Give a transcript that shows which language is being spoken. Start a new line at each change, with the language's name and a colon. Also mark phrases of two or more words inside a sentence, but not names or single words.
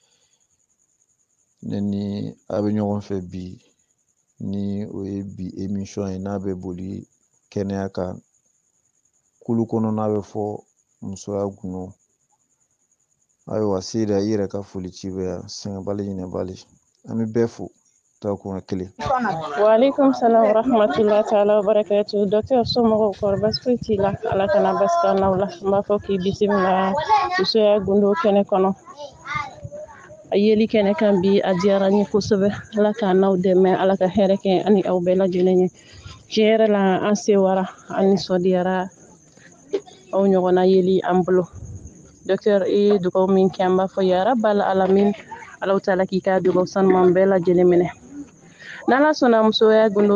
Bambara: ne ni a bɛ ɲɔgɔn fɛ bi ni o ye bi émission ye n'a bɛ boli kɛnɛya kan kulu kɔnɔ n'a bɛ fɔ musoya gundo ayiwa Seyida i yɛrɛ ka foli ci bɛ yan sɛgɛnbali ɲinɛbali an bɛ bɛɛ fo taa kun kelen.
Arabic: وعليكم السلام ورحمة الله تعالى وبركاته.
Bambara: Docteur somɔgɔw kɔrɔ basi foyi t'i la ala kana basi k'an n'aw la n b'a fɔ k'i bisimila musoya gundo kɛnɛ kɔnɔ a yeli kɛnɛ kan bi a diyara n ye kosɛbɛ ala k'an n'aw dɛmɛ ala ka hɛrɛ kɛ ani aw bɛɛ lajɛlen ye tiɲɛ yɛrɛ la an sewara an nisɔndiyara aw ɲɔgɔnna yeli an bolo docteur i ye dugawu min kɛ an b'a fɔ
Arabic: يا رب العالمين
Bambara: ala taala k'i ka dugawu sanuman bɛɛ lajɛlen minɛ n'ala sɔnna musoya gundo